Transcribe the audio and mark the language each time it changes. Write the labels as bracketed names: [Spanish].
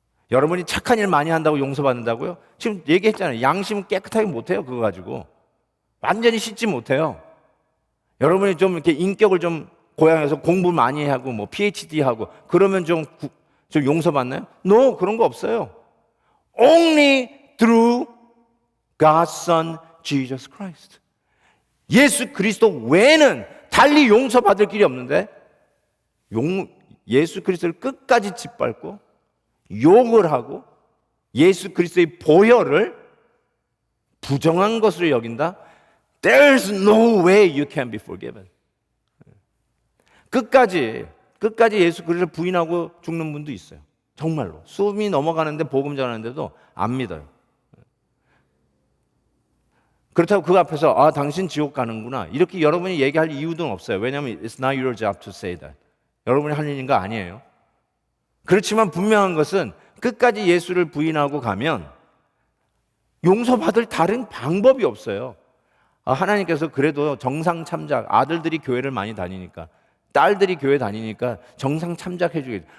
[Korean] 여러분이 착한 일 많이 한다고 용서받는다고요? 지금 얘기했잖아요. 양심 깨끗하게 못해요. 그거 가지고. 완전히 씻지 못해요. 여러분이 좀 이렇게 인격을 좀 고양해서 공부 많이 하고 뭐 PhD 하고 그러면 좀 용서받나요? [English] No, [Korean] 그런 거 없어요. [English] Only through God's Son Jesus Christ. [Korean] 예수 그리스도 외에는 달리 용서받을 길이 없는데 예수 그리스도를 끝까지 짓밟고 욕을 하고 예수 그리스도의 보혈을 부정한 것으로 여긴다? [English] There's no way you can be forgiven. [Korean] 끝까지 예수 그리스도를 부인하고 죽는 분도 있어요. 정말로. 수업이 넘어가는데 복음 전하는데도 안 믿어요. 그렇다고 그 앞에서 당신 지옥 가는구나 이렇게 여러분이 얘기할 이유는 없어요. 왜냐하면 [English] it's not your job to say that. [Korean] 여러분이 할 일인 거 아니에요. 그렇지만 분명한 것은 끝까지 예수를 부인하고 가면 용서받을 다른 방법이 없어요. 하나님께서 그래도 정상 참작, 아들들이 교회를 많이 다니니까 딸들이 교회 다니니까 정상 참작해 주겠죠.